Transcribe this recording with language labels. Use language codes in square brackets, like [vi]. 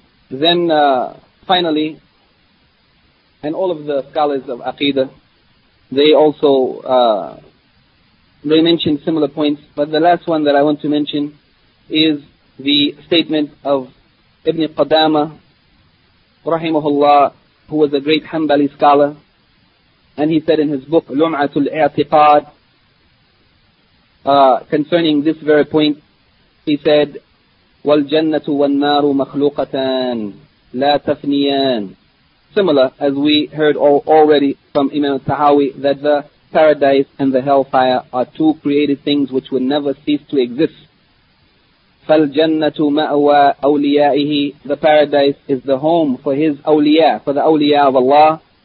[en] Then finally, and all of the scholars of Aqidah, they also they mentioned similar points, but the last one that I want to mention is the statement of Ibn Qadama, rahimahullah, who was a great Hanbali scholar, and he said in his book Lum'atul I'tiqad, concerning this very point, He said, [ar] وَالْجَنَّةُ وَالنَّارُ مَخْلُوقَتَانْ لَا تَفْنِيَانْ. [en] Similar, as we heard already from Imam al-Tahawi, that the paradise and the hellfire are two created things which will never cease to exist. [ar] فَالْجَنَّةُ مَأْوَى أَوْلِيَائِهِ. [en] The paradise is the home for his awliya, for the awliya of Allah.